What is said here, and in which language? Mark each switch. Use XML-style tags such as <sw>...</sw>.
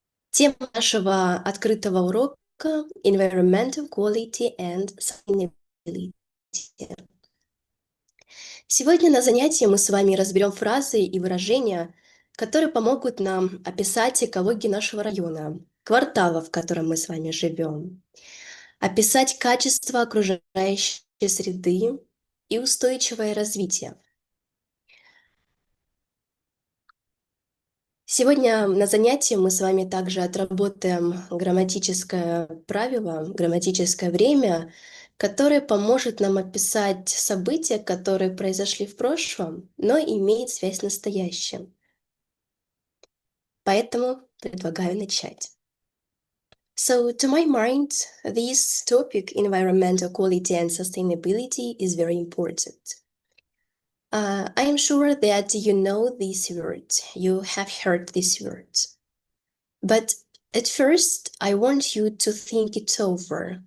<ru>Тема нашего открытого урока</ru> <en>Environmental Quality and Sustainability.</en> <ru>Сегодня на занятии мы с вами разберем фразы и выражения, которые помогут нам описать экологию нашего района, квартала, в котором мы с вами живем, описать качество окружающей среды и устойчивое развитие. Сегодня на занятии мы с вами также отработаем грамматическое правило, грамматическое время, которое поможет нам описать события, которые произошли в прошлом, но имеют связь с настоящим. Поэтому предлагаю начать.</ru> <en>So, to my mind, this topic, environmental quality and sustainability, is very important. I am sure that you know these words, you have heard these words. But at first, I want you to think it over.</en>